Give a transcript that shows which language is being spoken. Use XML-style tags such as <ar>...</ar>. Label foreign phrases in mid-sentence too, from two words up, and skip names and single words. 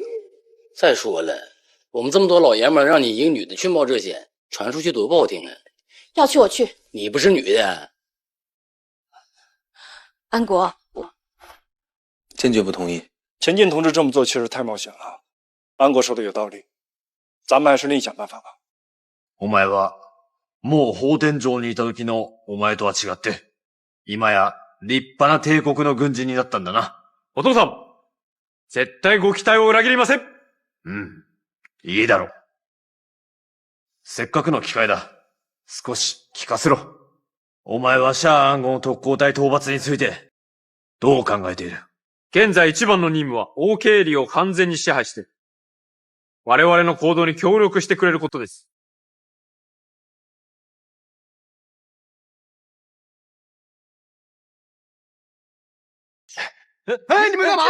<zh>再说了，我们这么多老爷们儿，让你一个女的去冒这险，传出去多不好听啊！要去我去，你不是女的。安国，坚决不同意。钱进同志这么做确实太冒险了。安国说的有道理，咱们还是另想办法吧。</zh> <ja>お前はもう法天城にいた時のお前とは違って、今や立派な帝国の軍人になったんだな。お父さん、絶対ご期待を裏切りません。うん、いいだろう。せっかくの機会だ。少し聞かせろ。お前はシャア暗号特攻隊討伐について、どう考えている？現在一番の任務は王経理を完全に支配して、我々の行動に協力してくれることです。</ja> <zh>哎，你们干嘛？</zh>